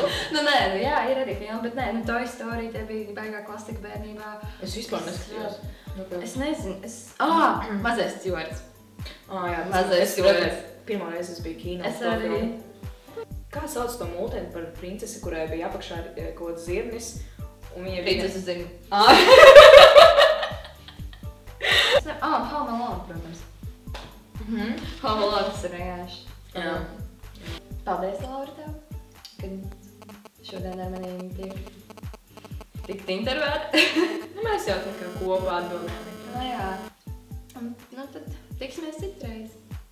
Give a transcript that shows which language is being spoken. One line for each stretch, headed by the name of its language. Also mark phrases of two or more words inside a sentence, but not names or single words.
Latvian: Jā, ir arī filma, bet Toy Story, tie bija baigā klasika bērnībā. Es vispār neskatījos. Es nezinu, Mazais Stjuarts. Jā, Mazais Stjuarts. Pirmo reizi es biju kīnā. Es arī. Kā sauc to multeni par princesi, kurai bija apakšā kaut kāds zirnis? Princesi zinu. Home Alone, protams. Home Alone tas ir vienkārši. Jā. Paldies, Laura, tev, kad šodien ar maniem tikt intervēta. Mēs jau tā kā kopā atbildējām. Jā. Tad tiksimies citreiz.